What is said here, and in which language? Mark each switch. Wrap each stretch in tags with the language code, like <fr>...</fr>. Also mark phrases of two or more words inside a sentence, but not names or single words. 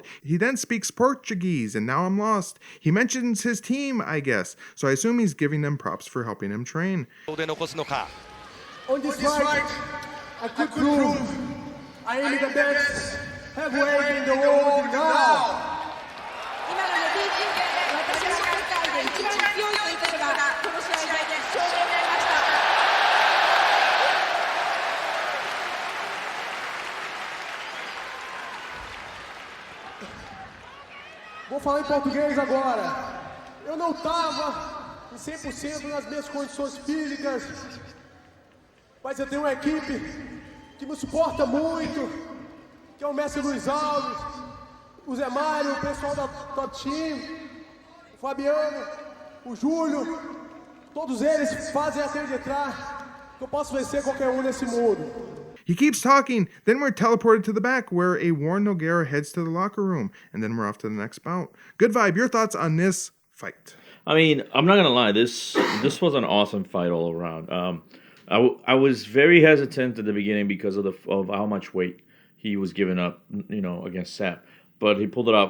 <en>He then speaks Portuguese, and now I'm lost. He mentions his team, I guess, so I assume he's giving them props for helping him train. On this fight, I could prove I am the best heavyweight in the world now.</en> <ja>今のね、私が世界で一番強いということがこの試合で証明になりました。</ja> <pt>Vou falar em português agora. Eu não estava em 100% nas minhas condições físicas, mas eu tenho uma equipe que me suporta muito, que é o mestre Luiz Alves, o Zé Mário, o pessoal da Top Team, o Fabiano, o Júlio, todos eles fazem acreditar que eu posso vencer qualquer um nesse mundo.</pt> <en>He keeps talking, then we're teleported to the back where a worn Nogueira heads to the locker room, and then we're off to the next bout. Good vibe, your thoughts on this fight? I mean, I'm not gonna lie, this was an awesome fight all around. I was very hesitant at the beginning because of how much weight he was giving up, against Sapp, but he pulled it off.</en>